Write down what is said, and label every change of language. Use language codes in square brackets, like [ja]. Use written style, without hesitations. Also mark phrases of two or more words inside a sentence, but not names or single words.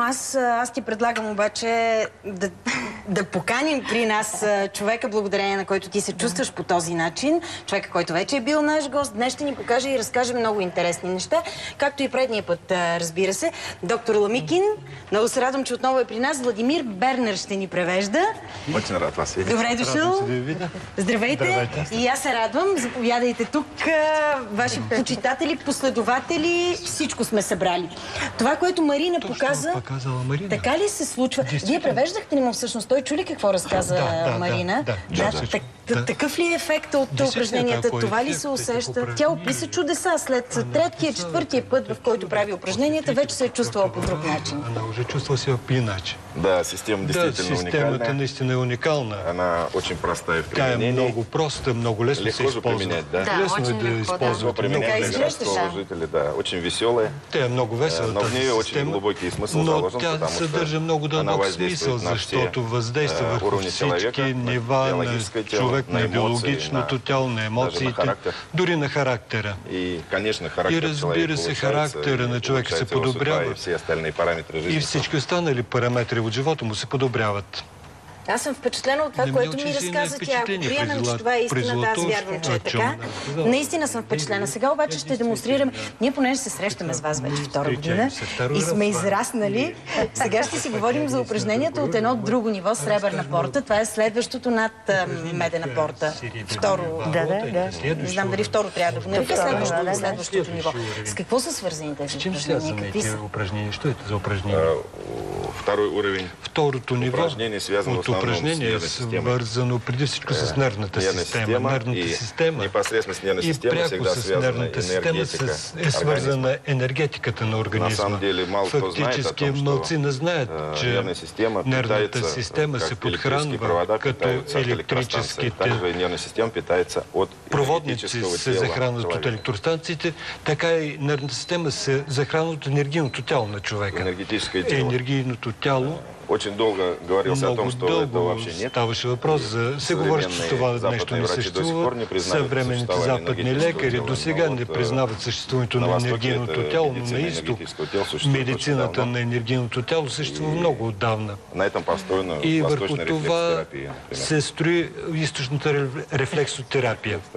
[bg] Аз ти предлагам обаче да поканим при нас човека, благодарение на който ти се чувстваш по този начин. Човека, който вече е бил наш гост. Днес ще ни покаже и разкаже много интересни неща, както и предния път, разбира се. Доктор Ламикин, много се радвам, че отново е при нас. Владимир Бернер ще ни превежда. [ru] Очень рад вас видеть. [bg] Добре дошъл. Здравейте. И аз се радвам. Заповядайте тук. Ваши почитатели, последователи, всичко сме събрали. Това, което Марина показа, така ли се случва? Вие превеждахте ли му всъщност? Той чули какво разказа Марина? Такъв ли е ефектът от упражненията? Това ли се усеща? Тя описа чудеса. След третия, четвъртия път, в който прави упражненията, вече се е чувствала по друг начин. [ru] Она уже чувствовала себя иначе. Да, система действительно уникальная. [bg] Система наистина уникальна. [ru] Она очень простая в [bg] Тя е [ru] применении. [bg] много проста, много лесно [ru] Легко [bg] се използва. [ru] применять, да? [bg] Лесно е да използвате. [ru] Применять для городского жителя, да. Очень веселая. [bg] Тя е много весела [ru] Но в [bg] тази [ru] нее очень [bg] система, [ru] глубокий смысл [bg] но [ru] заложен, [bg] тя [ru] потому [bg] съдържа много [ru] что она [bg] дълбок [ru] воздействует [bg] смисъл, [ru] на все [bg] защото въздейства върху [ru] уровни [bg] всички [ru] человека, [bg] нива на [ru] биологическое тело, [bg] човек, на на биологичното [ru] эмоции, [bg] тяло, на [ru] даже на [bg] емоциите, [ru] характер. [bg] дори на характера. [ru] И, конечно, характер [bg] И разбира се, характера на човека се подобрява. [ru] И все остальные параметры жизни. [bg] И всички останали параметри от живота му се подобряват. Аз съм впечатлена от това, което ми разказа тя. Ако приемем, че това е истината, аз вярвам, че е така. Наистина съм впечатлена. Сега обаче ще демонстрираме. Ние понеже се срещаме с вас вече втора година и сме израснали, сега ще си говорим за упражненията от едно друго ниво, сребърна порта. Това е следващото над медена порта. Второ. Не знам дали второ трябва да го нарека. Следващото ниво. С какво са свързани тези упражнения? Какви са? Що е за упражнение? [ru] Второй уровень. [bg] Второто ниво от упражнение е свързано преди всичко с нервната система. Нервната система и пряко с нервната система е свързана енергетиката на организма. Фактически малцина знаят, че нервната система се подхранва като електрическите проводници се захранват от електростанциите, така и нервната система се захранва от енергийното тяло на човека. Енергийното тяло [ru] очень долго говорился о том, что этого вообще нет. [bg] Ставаше въпрос за... Се говори, че това нещо не съществува. Съвременните западни лекари до сега не признават съществуването на енергийното тяло, но на изток медицината на енергийното тяло съществува много отдавна. И върху това се строи източната рефлексотерапия.